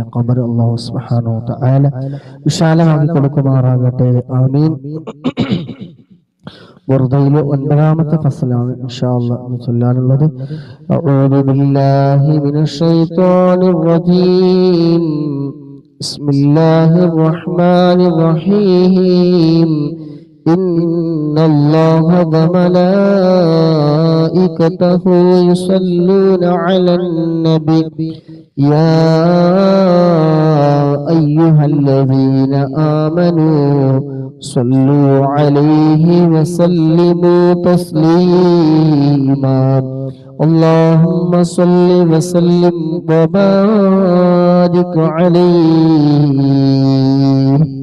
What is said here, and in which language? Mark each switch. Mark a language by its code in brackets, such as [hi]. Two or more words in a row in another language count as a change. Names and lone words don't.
[ml] ഖബർ [ar] الله سبحانه وتعالى [ml] വിശാലമാക്കി കൊടുക്കുമാറാകട്ടെ. ആമീൻ. ബുർദയിലെ 9ാമത്തെ ഫസലാണ് [ar] إن شاء الله [ml] ചൊല്ലാനുള്ളത്. [ar] أعوذ بالله من الشيطان الرجيم. بسم الله الرحمن الرحيم إن الله وملائكته يصلون على النبي يا أيها الذين آمنوا صلوا عليه وسلموا تسليما اللهم صل وسلم وبارك عليه.